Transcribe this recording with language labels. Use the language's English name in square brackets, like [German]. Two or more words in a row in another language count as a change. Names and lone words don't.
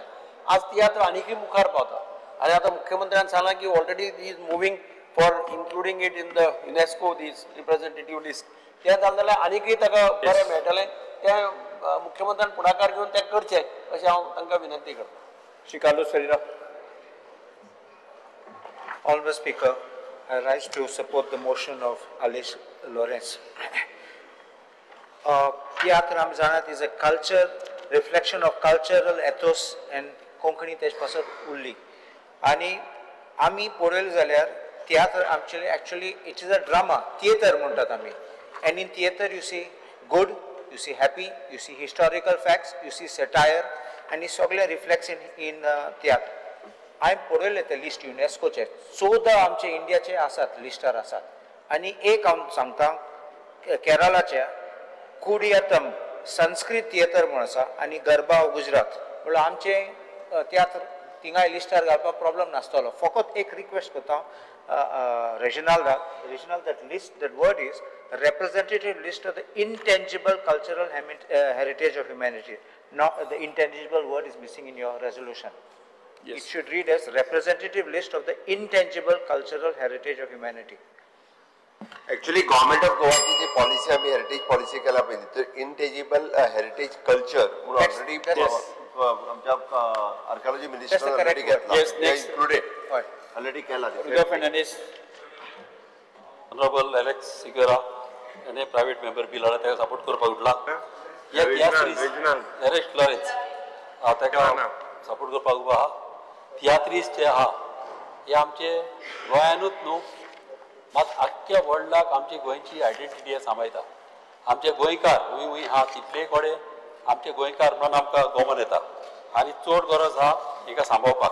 [Konkani] आज तियात्र आनीकय मुखार पावता आनी आतां मुख्यमंत्र्यान सांगलां की [English] already he is moving for including it in the UNESCO's representative list [Konkani] तें जालें जाल्यार आनीकय ताका बरें मेळटलें. तें मुख्यमंत्र्यान पुढाकार घेवन तें करचें अशें हांव तांकां विनंती करतां. श्री कार्लोस फेरेरा. [English] Honourable Speaker, I rise to support the motion of Alex Lawrence. Theatre [Konkani] आमी जाणात [English] is a culture, reflection of cultural ethos and [Konkani] कोंकणी तेजे पासून उरली आनी आमी पळयलें जाल्यार तियात्र आमचे [English] actually it is a drama theatre [Konkani] म्हणटात आमी [English] and in theatre you see good, you see happy, you see historical facts, you see satire and it सगळे reflects in theatre. [Konkani] हांवें पळयलें तें लिस्ट युनेस्कोचे 14 आमचे इंडियाचे आसात लिस्टार आसात आनी एक हांव सांगता केरळाच्या कुडियातम संस्कृत थिएटर म्हण आसा आनी गरबा गुजरात म्हणल्यार आमचे तियात्र थिंगाय लिस्टार घालपाक प्रॉब्लम नासतलो. फकत एक रिक्वेस्ट करता [English] regional that list, that word is a representative list of the intangible cultural heritage of humanity. Not the intangible word is missing in your resolution. Yes. It should read as representative list of the intangible cultural heritage of humanity. Actually, government of Goa [Konkani] ची जी पॉलिसी आम्ही [English] heritage policy [Konkani] केला पाहिजे तर [English] intangible heritage culture [Konkani] म्हणून ऑलरेडी आमच्या [English] archaeology minister [Konkani] ऑलरेडी घेतला [English] included already [Konkani] केला. [English] Honorable Alex Sigara and a private member bill [Konkani] ताका सपोर्ट करपाक उठला. Alex Lawrence ताका सपोर्ट करपाक उबा आहा. तियात्रीस जे आहा हे आमचे गोंयानूच न्हू मात आख्ख्या वर्ल्डाक आमची गोंयची आयडेंटिटी हे सांबाळटा. आमचे गोंयकार हूंय आहा तितले कोडे आमचे गोंयकार म्हणून आमकां गोमन येता आनी चड गरज आहा हिका सांबाळपाक.